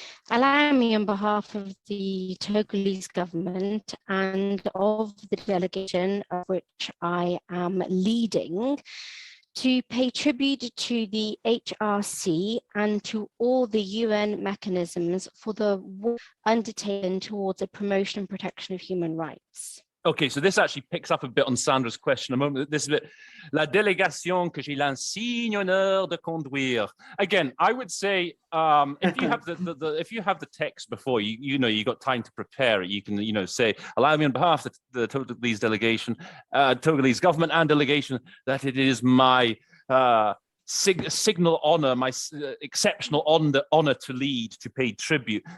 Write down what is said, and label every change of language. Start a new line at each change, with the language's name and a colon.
English: Allow me, on behalf of the Togolese government and of the delegation of which I am leading, to pay tribute to the HRC and to all the UN mechanisms for the work undertaken towards the promotion and protection of human rights. Okay, so this actually picks up a bit on Sandra's question a moment. This bit,
French: la délégation que j'ai l'insigne honneur de conduire.
English: Again, I would say if you have if you have the text before you know you got time to prepare it, you can say, allow me on behalf of the Togolese delegation, Togolese government and delegation, that it is my signal honor, my exceptional honor to lead, to pay tribute.